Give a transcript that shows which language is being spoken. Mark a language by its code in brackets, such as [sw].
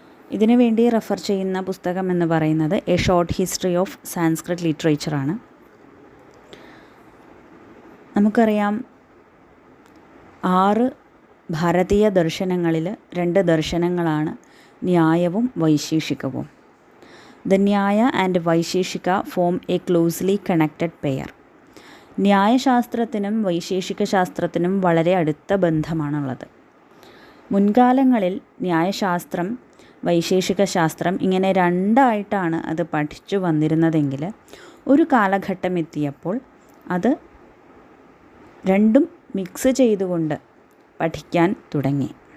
[ml] ഇതിനു വേണ്ടി റെഫർ ചെയ്യുന്ന പുസ്തകം എന്ന് പറയുന്നത് [en] A short history of Sanskrit ലിറ്ററേച്ചറാണ്. [ml] നമുക്കറിയാം 6 ഭാരതീയ ദർശനങ്ങളിൽ 2 ദർശനങ്ങളാണ് ന്യായവും വൈശേഷികവും. [en] The Nyaya and Vaisheshika form a closely connected pair. [ml] ന്യായശാസ്ത്രത്തിനും Vaisheshika ശാസ്ത്രത്തിനും വളരെ അടുത്ത ബന്ധമാണുള്ളത്. മുൻകാലങ്ങളിൽ ന്യായശാസ്ത്രം വൈശേഷിക ശാസ്ത്രം ഇങ്ങനെ രണ്ടായിട്ടാണ് അത് പഠിച്ചു വന്നിരുന്നതെങ്കിൽ ഒരു കാലഘട്ടം എത്തിയപ്പോൾ അത് രണ്ടും മിക്സ് ചെയ്തുകൊണ്ട് പഠിക്കാൻ തുടങ്ങി.